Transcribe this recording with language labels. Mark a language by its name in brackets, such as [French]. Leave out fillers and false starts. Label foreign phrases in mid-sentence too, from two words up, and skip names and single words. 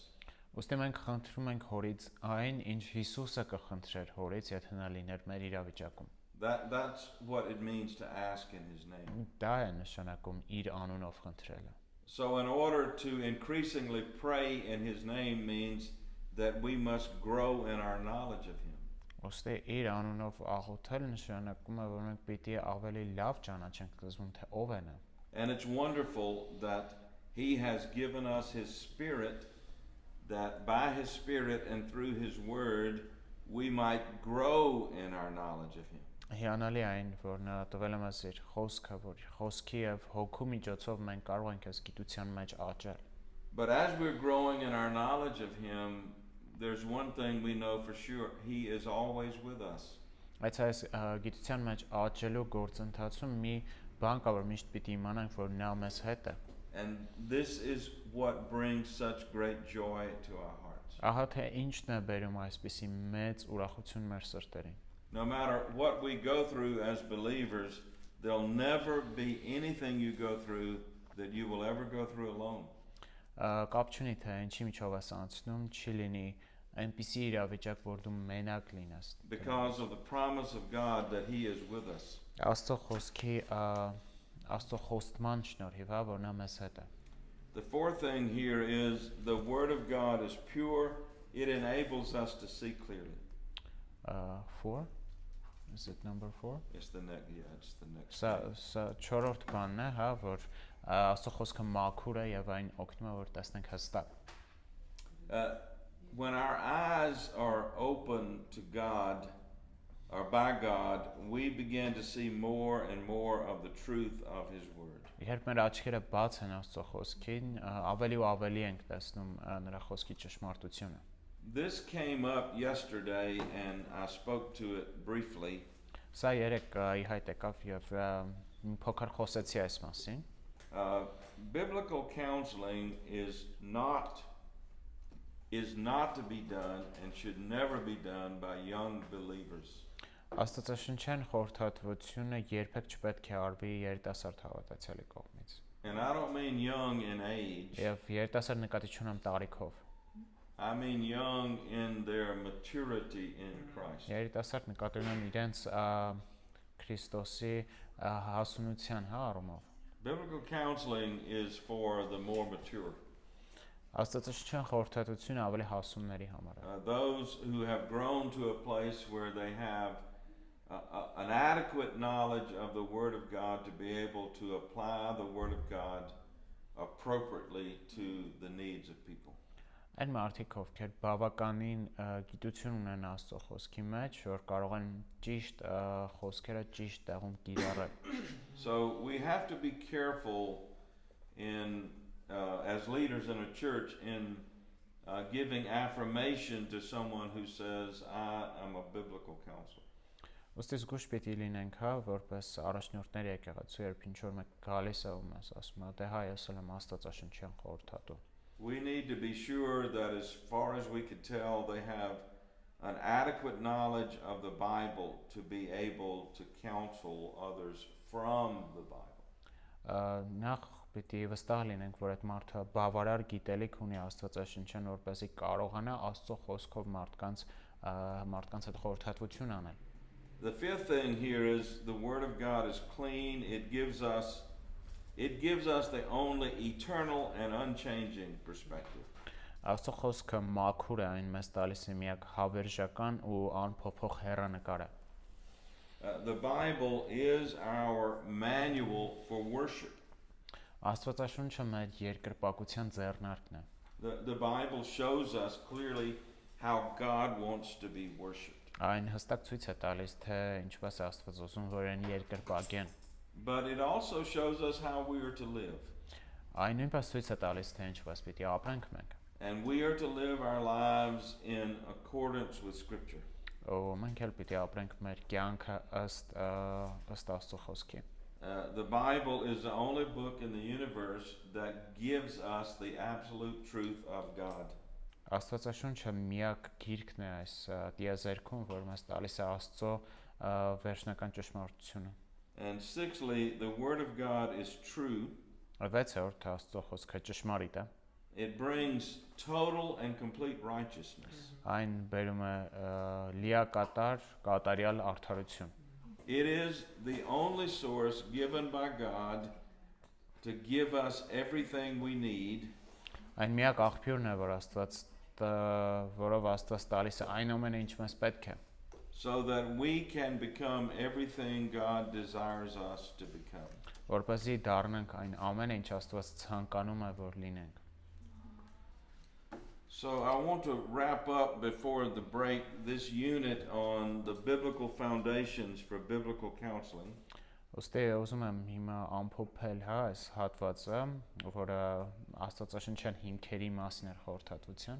[Armenian] Ոստի մենք խնդրում ենք Հորից այն, ինչ Հիսուսը կխնդրեր Հորից, եթե նա լիներ մեր իրավիճակում։ [English] That's what it means to ask in his name. [Armenian] Դա է նշանակում իր անունով խնդրելը։ [English] So in order to increasingly pray in his name means that we must grow in our knowledge of him. [Armenian] Ոստի իր անունով աղոթել նշանակում է, որ մենք պիտի ավելի լավ ճանաչենք զգում թե ով է նա։ [English] And it's wonderful that he has given us his spirit, that by his spirit and through his word we might grow in our knowledge of him. [Armenian] Հիանալի այն, որ նա տվել է մեզ իր խոսքը, որ խոսքի եւ հոգու միջոցով մենք կարող ենք այս գիտության մեջ աճել։ [English] But as we're growing in our knowledge of him, there's one thing we know for sure, he is always with us. [Armenian] Այս գիտության մեջ աճելու գործընթացում մի բան կա, որ միշտ պիտի իմանանք, որ նա մեզ հետ է։ [English] And this is what brings such great joy to our hearts. [Armenian] Ահա թե ինչն է բերում այսպիսի մեծ ուրախություն մեր սրտերին։ [English] No matter what we go through as believers, there'll never be anything you go through that you will ever go through alone. [Armenian] Կապ չունի թե ինչի միջով ես անցնում, չի լինի այնպիսի իրավիճակ, որ դու մենակ լինես։ [English] Because of the promise of God that he is with us. [Armenian] Աստծո խոստման շնորհիվ, հա, որ նա մեզ հետ է։ [English] The fourth thing here is the word of God is pure. It enables us to see clearly. 4 Is it number 4? It's the next, yeah, it's the next. [Armenian] Սա չորրորդ բանն է, հա, որ Աստծո խոսքը մաքուր է եւ այն օգնում է, որ տեսնենք հստակ։ [English] When our eyes are open to God, or by God, we begin to see more and more of the truth of his word. [Armenian] Երբ մեր աչքերը բաց են Աստծո խոսքին, ավելի ու ավելի ենք տեսնում նրա խոսքի ճշմարտությունը։ [English] This came up yesterday and I spoke to it briefly. [Armenian] Սա երեք ի հայտ եկավ եւ փոքր խոսեցի այս մասին։ [English] Biblical counseling is not to be done and should never be done by young believers. [Armenian] Աստվածաշնչյան խորհրդատվությունը երբեք չպետք է արվի երիտասարդ հավատացյալի կողմից։ [English] And I don't mean young in age. [Armenian] Եվ երիտասարդ նկատի չունեմ տարիքով։ [English] I mean young in their maturity in Christ. [Armenian] Երիտասարդ նկատի ունեմ իրենց Քրիստոսի հասունության առումով։ [English] Biblical counseling is for the more mature. [Armenian] Աստվածաշնչյան խորհրդատվությունը ավելի հասունների համար է։ [English] Those who have grown to a place where they have an adequate knowledge of the Word of God to be able to apply the Word of God appropriately to the needs of people. [Armenian] Այն մարդիկ, ովքեր բավականին գիտություն ունեն Աստծո խոսքի մեջ, որ կարող են ճիշտ խոսքերը ճիշտ տեղում կիրառել։ [English] So we have to be careful in as leaders in a church in giving affirmation to someone who says, I am a biblical counselor. [Armenian] Ոստի զգուշ պիտի լինենք, հա, որպես առաջնորդներ եկեղեցու, երբ ինչ-որ մեկ գալիս է ու մեզ ասում է, դե հայ ես եմ աստվածաշնչյան խորհրդատու։ [English] We need to be sure that as far as we can tell, they have an adequate knowledge of the Bible to be able to counsel others from the Bible. [Armenian] Նախ պիտի վստահ լինենք, որ այդ մարդը բավարար գիտելիք ունի աստվածաշնչյան, որպեսզի կարողանա Աստծո խոսքով մարդկանց հետ խորհրդատվություն անել։ [English] The fifth thing here is the Word of God is clean. It gives us the only eternal and unchanging perspective. [Armenian] Աստծո խոսքը մաքուր է, այն մեզ տալիս է միակ հավերժական ու անփոփոխ հեռանկարը։ [English] The Bible is our manual for worship. [Armenian] Աստվածաշունչը մեր երկրպագության ձեռնարկն է։ [English] The Bible shows us clearly how God wants to be worshipped. [Armenian] Այն հստակ ցույց է տալիս, թե ինչպես Աստված ուզում որ այն երկրպագեն։ [English] But it also shows us how we are to live. [Armenian] Այն նույնպես ցույց է տալիս, թե ինչպես պիտի ապրենք մենք։ [English] And we are to live our lives in accordance with Scripture. [Armenian] Ու մենք էլ պիտի ապրենք մեր կյանքը ըստ Աստծո խոսքի։ [English] The Bible is the only book in the universe that gives us the absolute truth of God. [Armenian] Աստվածաշունչը միակ գիրքն է այս տիեզերքում, որ մեզ տալիս է Աստծո վերջնական ճշմարտությունը։ [English] And sixthly, the Word of God is true. [Armenian] Վեցորդ Աստծո խոսքը ճշմարիտ է։ [English] It brings total and complete righteousness. [Armenian] Այն բերում է լիակատար, կատարյալ արդարություն։ [English] It is the only source given by God to give us everything we need. [Armenian] Այն միակ աղբյուրն է, որով Աստված տալիս է այն ամենը, ինչ մեզ պետք է։ [English] So that we can become everything God desires us to become. [Armenian] Որպեսզի դառնանք այն ամենը, ինչ Աստված ցանկանում է, որ լինենք։ [English] So I want to wrap up before the break this unit on the biblical foundations for biblical counseling. [Armenian] Ոստի ուզում եմ հիմա ամփոփել, հա, այս հատվածը, որը Աստվածաշնչյան հիմքերի մասին է խորհրդատվության։